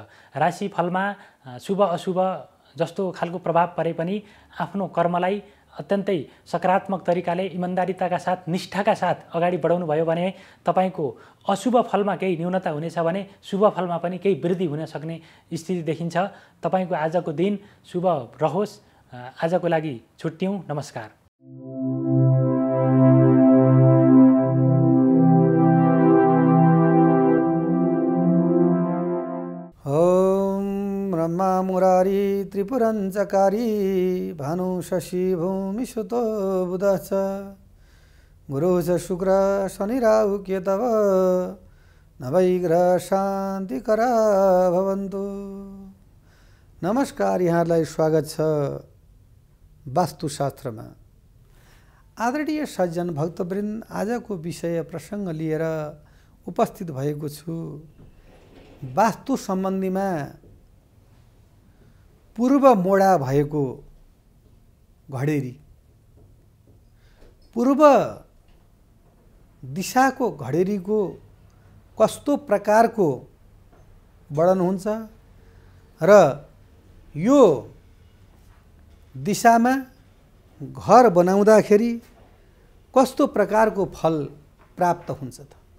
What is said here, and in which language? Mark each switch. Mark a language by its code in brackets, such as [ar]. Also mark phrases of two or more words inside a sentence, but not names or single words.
[ne] राशिफलमा शुभ अशुभ जस्तो खालको प्रभाव परे पनि आफ्नो कर्मलाई अत्यन्तै सकारात्मक तरिकाले इमान्दारिताका साथ निष्ठाका साथ अगाडि बढाउनु भयो भने तपाईको अशुभ फलमा केही न्यूनता हुनेछ भने शुभ फलमा पनि केही वृद्धि हुन सक्ने स्थिति देखिन्छ। तपाईको आजको दिन शुभ रहोस्। आजको लागि छुट्यौँ। नमस्कार। [sa] ब्रह्मा मुरारी त्रिपुरञ्चकारी भानु शशि भूमि सुतो बुधः च गुरु च शुक्र शनि राहु केतव नवैग्रह शान्तिकरा भवन्तु। [ne] नमस्कार, यहाँलाई स्वागत छ वास्तुशास्त्रमा। आदरणीय सज्जन भक्तवृन्द, आजको विषय प्रसङ्ग लिएर उपस्थित भएको छु। वास्तु सम्बन्धीमा पूर्व मोडा भएको घडेरी, पूर्व दिशाको घडेरीको कस्तो प्रकारको वर्णन हुन्छ र यो दिशामा घर बनाउँदाखेरि कस्तो प्रकारको फल प्राप्त हुन्छ त।